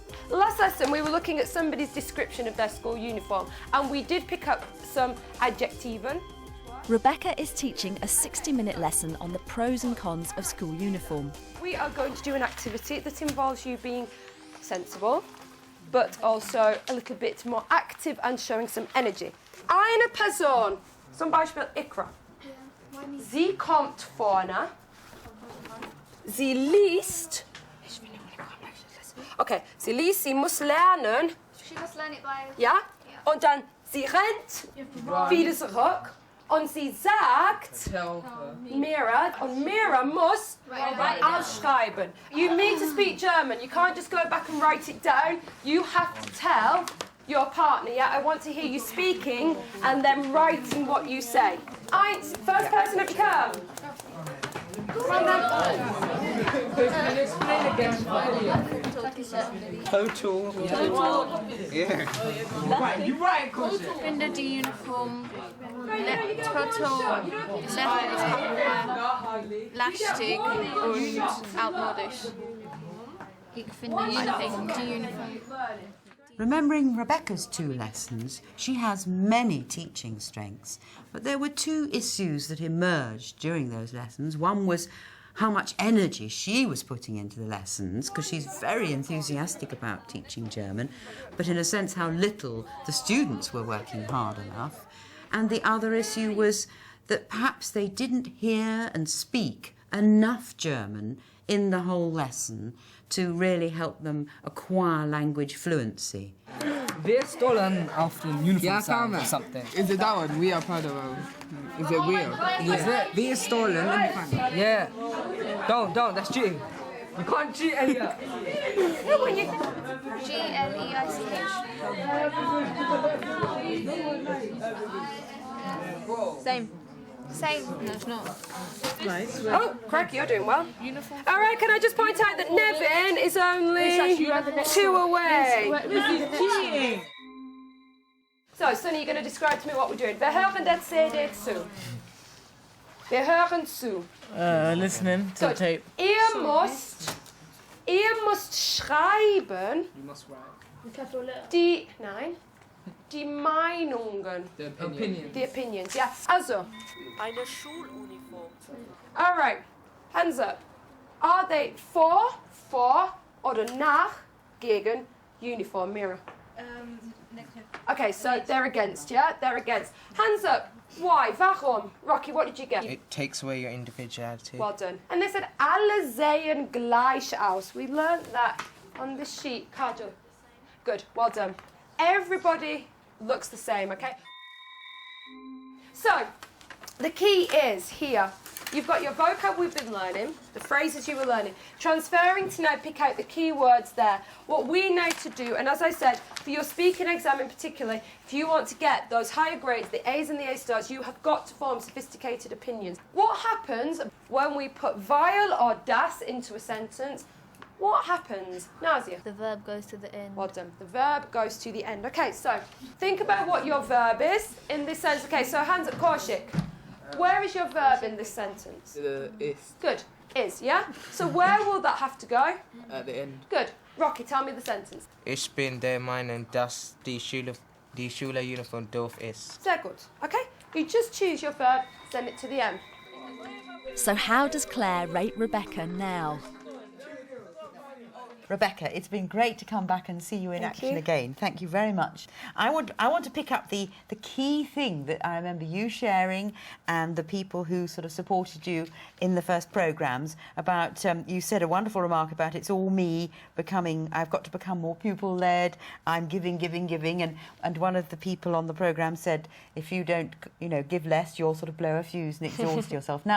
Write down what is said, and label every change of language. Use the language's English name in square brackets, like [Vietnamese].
[English] Last lesson we were looking at somebody's description of their school uniform and we did pick up some adjectiven. Rebecca is teaching a 60-minute lesson on the pros and cons of school uniform. We are going to do an activity that involves you being sensible, but also a little bit more active and showing some energy. [German] Eine Person, zum Beispiel Ikra. Sie kommt vorne. Sie liest. Okay, sie liest, sie muss lernen. [English] She must learn it by... [German] Ja? Und dann sie rennt wieder zurück. Und sie sagt, Mira, und Mira muss ausschreiben. [English] You need to speak German. You can't just go back and write it down. You have to tell your partner, yeah, I want to hear you speaking and then writing what you say. Eins, first person have you come? Total. Yeah. You're right, [German] finde die Uniform total lästig und altmodisch. Ich finde die Uniform. [English] Remembering Rebecca's 2 lessons, she has many teaching strengths, but there were 2 issues that emerged during those lessons. One was how much energy she was putting into the lessons, because she's very enthusiastic about teaching German, but in a sense how little the students were working hard enough. And the other issue was that perhaps they didn't hear and speak enough German in the whole lesson to really help them acquire language fluency. [German] Wir stollen auf den Uniform [English] or something. Is it that one? We are proud of our... Is it we are? Yeah. [German] Wir stollen. [English] Yeah. Don't, that's cheating. You can't cheat, Elliot. G-L-E-I-C-H. Same. No, it's not. Nice. Oh, crikey, you're doing well. Uniform. All right, can I just point out that Nevin is only 2 away. So, Sonny, you're going to describe to me what we're doing. [German] Wir hören der CD zu. Wir hören zu. [English] Listening to the tape. [German] Ihr müsst schreiben. [English] You must write. [German] Die Meinungen. [English] The opinions. [German] Die Opinions, ja. Also. Eine Schuluniform. [English] All right. Hands up. Are they [German] vor oder nach, gegen Uniform, Mira? [English] Okay, so they're against, yeah? They're against. Hands up. Why? [German] Warum? [English] Rocky, what did you get? It takes away your individuality. Well done. And they said, [German] alle sehen gleich aus. [English] We learnt that on the sheet. Kajal. Good, well done. Everybody looks the same, okay? So, the key is here. You've got your vocab we've been learning, the phrases you were learning, transferring to now pick out the key words there. What we know to do, and as I said, for your speaking exam in particular, if you want to get those higher grades, the A's and the A stars, you have got to form sophisticated opinions. What happens when we put weil or das into a sentence? What happens? Nazia? The verb goes to the end. Well done. The verb goes to the end. Okay, so think about what your verb is in this sense. Okay, so hands up, Kaushik. Where is your verb in this sentence? Is. Good. Is, yeah? So where will that have to go? At the end. Good. Rocky, tell me the sentence. [German] Ich bin der Meinung, dass die Schüleruniform doof ist. Sehr gut. Okay? [English] You just choose your verb, send it to the end. So how does Claire rate Rebecca now? Rebecca, it's been great to come back and see you in action again. Thank you very much. I want to pick up the key thing that I remember you sharing and the people who sort of supported you in the first programmes about, you said a wonderful remark about it's all me I've got to become more pupil-led, I'm giving, and one of the people on the programme said, if you don't, give less, you'll sort of blow a fuse and exhaust yourself.